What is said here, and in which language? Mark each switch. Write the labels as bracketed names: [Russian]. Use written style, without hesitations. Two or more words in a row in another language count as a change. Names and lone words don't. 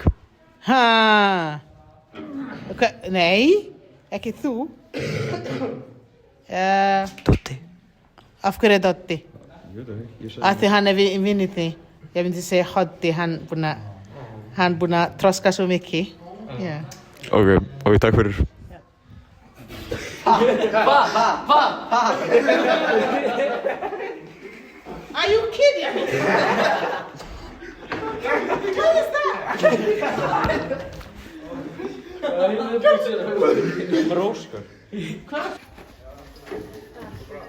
[Icelandic] Ha? Nei, ekki þú. Dotti. Af hverju Dotti? Ég veit ekki, ég Af því hann vinnur því. Ég myndi segja Hoddi, hann búinn að þroska svo mikið. Yeah. Ok, takk fyrir. [English] Are you kidding me? What is that? [Icelandic] Róskar.